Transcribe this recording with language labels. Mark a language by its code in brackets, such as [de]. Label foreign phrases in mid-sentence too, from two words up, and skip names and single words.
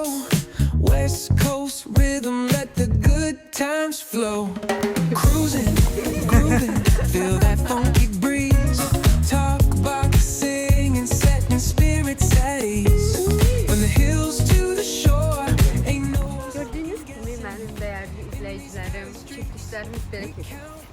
[en] West Coast rhythm, let the good times flow. Cruising, grooving, feel that funky breeze. Talk about singing, setting spirits at ease. When the hills to the shore, ain't no. [az] Gördüyünüz kimi mənim dəyərli izləyicilərim, çəkilişlərimiz belə keçir.